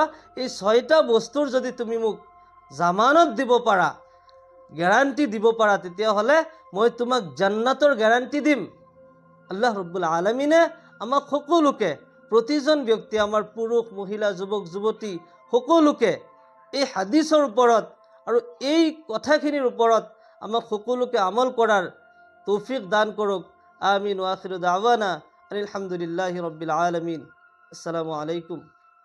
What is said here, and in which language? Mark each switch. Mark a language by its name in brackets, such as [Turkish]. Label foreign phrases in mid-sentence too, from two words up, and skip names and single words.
[Assamese] এই 6টা বস্তুৰ যদি তুমি মোক জামানত দিব পাৰা, গ্যাৰাণ্টি দিব পাৰা, তেতিয়াহ'লে মই তোমাক জান্নাতৰ গ্যাৰাণ্টি দিম। আল্লাহ [Arabic] رب العالمين [Assamese] আমাক সকলোকে, প্ৰতিজন ব্যক্তি, আমাৰ পুৰুষ মহিলা যুৱক যুৱতী সকলোকে এই হাদিছৰ ওপৰত আৰু এই কথাখিনিৰ ওপৰত আমাক সকলোকে আমল কৰাৰ তৌফিক দান কৰক। আমিন। [Arabic] وآخر دعوانا الحمد لله رب العالمين. السلام عليكم.